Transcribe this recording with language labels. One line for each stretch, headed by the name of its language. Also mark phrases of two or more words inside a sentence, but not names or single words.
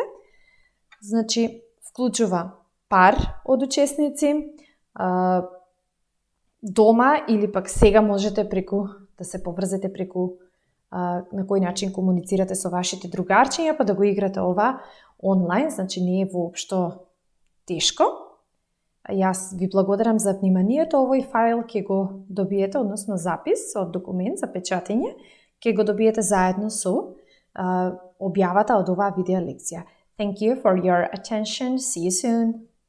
Macedonian: Значи, вклучува пар од учесници, дома или пак сега можете да се поврзете преку на кој начин комуницирате со вашите другарчиња, па да го играте ова онлайн, значи не е воопшто тешко. Јас ви благодарам за вниманието. Овој файл ќе го добиете, односно запис од документ за печатење, ќе го добиете заедно со објавата од оваа видео лекција.
English: Thank you for your attention. See you soon.